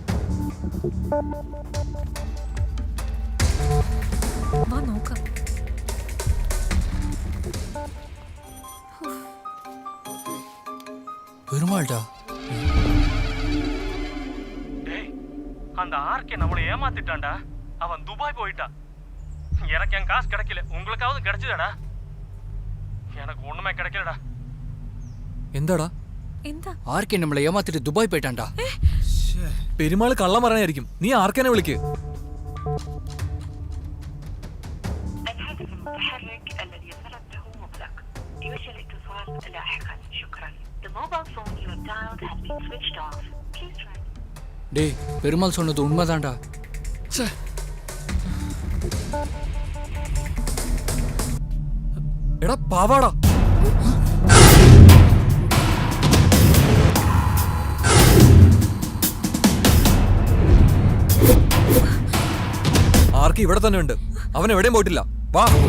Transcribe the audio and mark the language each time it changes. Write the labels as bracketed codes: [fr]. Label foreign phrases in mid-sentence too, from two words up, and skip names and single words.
[ml] വാ നോക്കാം. [ta] பெருமாள்டா. அந்த ஆர்கே நம்மளை ஏமாத்திட்டான்டா. அவன் துபாய் போயிட்டான். எனக்கு என் காசு கிடைக்கல, உங்களுக்காவது கிடைச்சதாடா? எனக்கு ஒண்ணுமே கிடைக்கலடா. [ml] എന്താടാ? എന്താ? ആർക്കെ നമ്മളെ ഏമാത്തിട്ട് ദുബായ് പോയിട്ടാണ്ടാ. പെരുമാൾ കള്ളം പറയാനായിരിക്കും. നീ ആർക്കനെ വിളിക്ക്. [ta] டேய், பெருமாள் சொன்னது உண்மைதான்டா. [ml] എടാ പാവാടാ. ആർക്ക് ഇവിടെ തന്നെ ഉണ്ട്. അവൻ എവിടെയും പോയിട്ടില്ല. വാ.